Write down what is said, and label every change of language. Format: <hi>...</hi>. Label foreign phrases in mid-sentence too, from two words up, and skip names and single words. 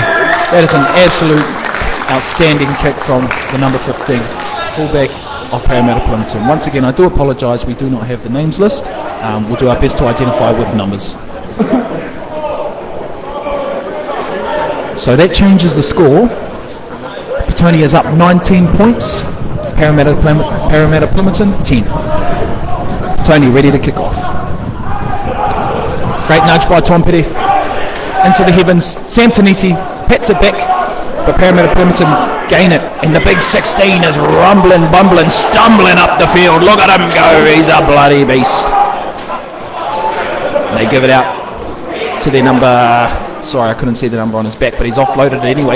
<en>That is an absolute outstanding kick from the number 15, fullback of Parramatta Plimerton. Once again, I do apologise, we do not have the names list. We'll do our best to identify with numbers. So that changes the score. Petone is up 19 points. Parramatta Plimerton 10. Petone ready to kick off. Great nudge by Tom Petty into the heavens. Sam Tanisi pats it back, but Parramatta Plimerton gain it, and the big 16 is rumbling, bumbling, stumbling up the field. Look at him go, he's a bloody beast. And they give it out to their number, sorry I couldn't see the number on his back, but he's offloaded it anyway.</en>